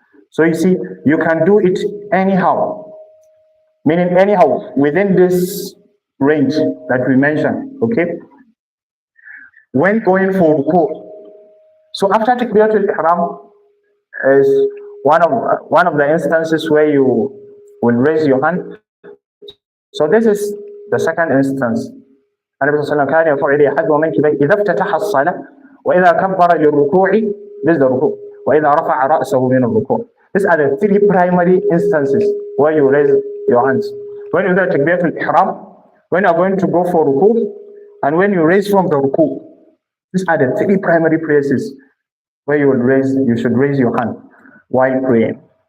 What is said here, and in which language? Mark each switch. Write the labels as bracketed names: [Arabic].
[English] So you see, you can do it anyhow, meaning anyhow within this range that we mentioned. Okay. When going for ruku, so after takbiratul ihram is one of the instances where you will raise your hand. So this is the second instance. [Arabic] النبي صلى الله عليه وسلم كان يرفع يديه حذو منكبيه إذا افتتح الصلاة وإذا كبر للركوع. [English] This is the ruku. [Arabic] وإذا رفع رأسه من الركوع. [English] These are the three primary instances where you raise your hands. When you do takbiratul ihram, when you are going to go for ruku, and when you raise from the ruku. These are the three primary places where you should raise your hand while praying.